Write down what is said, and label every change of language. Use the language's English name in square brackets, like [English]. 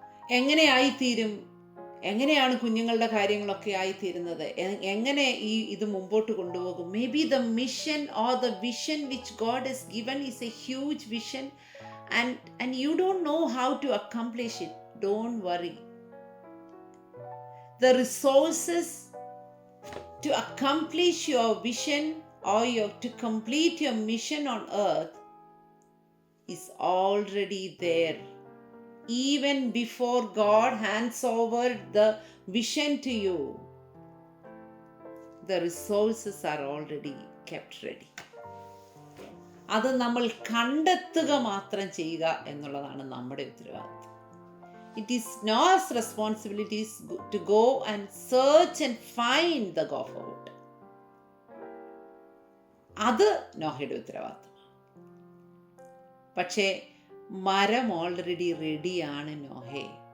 [Malayalam] എങ്ങനെ ആയിത്തീരും? എങ്ങനെയാണ് കുഞ്ഞുങ്ങളുടെ കാര്യങ്ങളൊക്കെ ആയിത്തീരുന്നത്? എങ്ങനെ ഇത് മുമ്പോട്ട് കൊണ്ടുപോകും? [English] Maybe the mission or the vision which God has given is a huge vision and you don't know how to accomplish it. Don't worry. The resources to accomplish your vision or to complete your mission on earth is already there. Even before God hands over the vision to you, the resources are already kept ready. [Malayalam] അത് നമ്മൾ കണ്ടെത്തുക മാത്രം ചെയ്യുക എന്നുള്ളതാണ് നമ്മുടെ ഉത്തരവാദിത്വം. [English] It is Noah's responsibility to go and search and find the gopher wood. [Malayalam] അത് നോഹയുടെ ഉത്തരവാദിത്വമാണ്. പക്ഷേ മരം ഓൾറെഡി റെഡിയാണ് നോഹേ.